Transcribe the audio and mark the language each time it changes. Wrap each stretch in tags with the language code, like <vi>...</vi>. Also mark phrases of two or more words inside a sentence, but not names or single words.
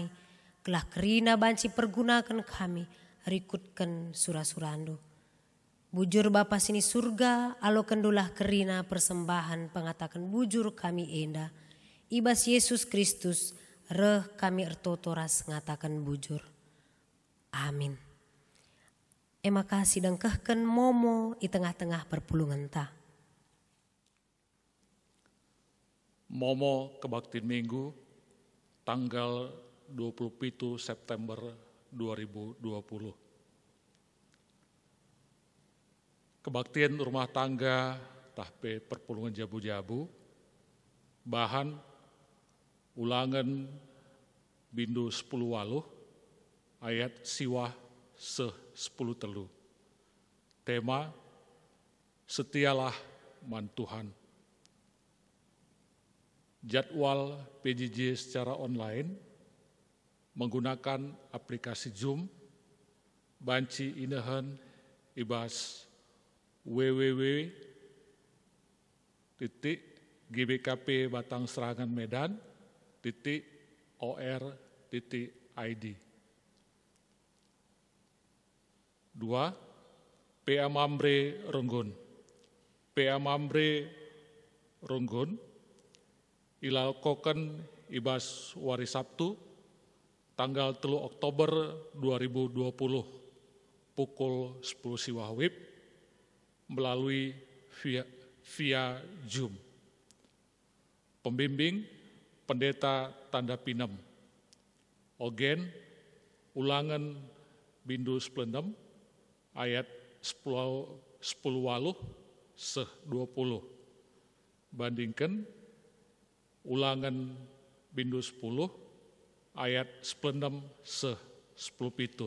<btx>Kelah kerina banci pergunakan kami rikutkan surah-surando. Bujur Bapa sini surga, alo kendulah kerina persembahan pengatakan bujur kami enda. Ibas Yesus Kristus, reh kami ertotoras ngatakan bujur. Amin. Ema kasih dan kehken momo</btx> <id>di tengah-tengah</id> <btx>perpulungan ta.</btx> <id>Momo kebaktian Minggu, tanggal 27 September 2020. Kebaktian rumah tangga</id> <btx>tahpe perpulungan jabu-jabu, bahan ulangan bindu 10 waluh, ayat siwah 10 telu. Tema, setialah man Tuhan.</btx> <id>Jadwal PJJ secara online menggunakan aplikasi Zoom,</id> <btx>banci inahan ibas www.gbkp Batang Serangan Medan .or.id. 2. PA Mambre Ronggon. PA Mambre Ronggon ilalkokan ibas wari Sabtu</btx> <id>tanggal 3 Oktober 2020 pukul 10</id> <btx>siwahwib</btx> <id>melalui via Zoom. Pembimbing Pendeta Tanda Pinem.</id> <btx>Ogen ulangan bindu 96 ayat 10 waluh 20. Bandingkan ulangan bindu 10 ayat 96 10 pitu.</btx>